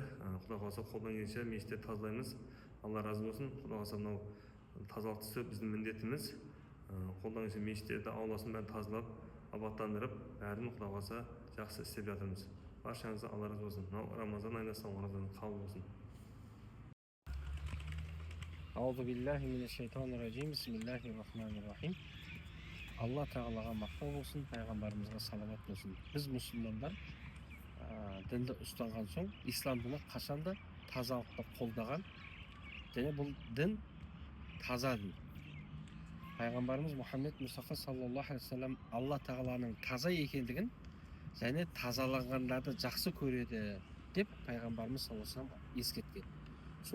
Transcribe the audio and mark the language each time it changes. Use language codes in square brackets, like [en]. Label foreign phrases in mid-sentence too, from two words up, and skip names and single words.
[kk] Құдай қаласа қолдан келгенше мешітті тазалаймыз. Алла разы болсын. Құдай қаласа мынау тазалық түсу біздің міндетіміз. Қолдан келгенше мешіттерді ауласын бәрін тазалап, абаттандырып, бәрін Құдай қаласа жақсы істеп жатырмыз. Баршаңызға Алла разы болсын. Мынау Рамазан айында Рамазан қабыл болсын. [ar] أعوذ بالله من الشيطان الرجيم. بسم الله الرحمن الرحيم. [kk] Алла Тағалаға мақтау болсын, пайғамбарымызға салават болсын. Біз мұсылмандар дінді ұстанған соң, ислам діні қашанда тазалықты қолдаған, және бұл дін таза дін. Пайғамбарымыз Мұхаммед Мұстафа [ar] صلى الله عليه وسلم [kk] Алла Тағаланың таза екендігін және тазаланғандарды жақсы көреді деп пайғамбарымыз [ar] صلى الله عليه وسلم [kk] ескерткен.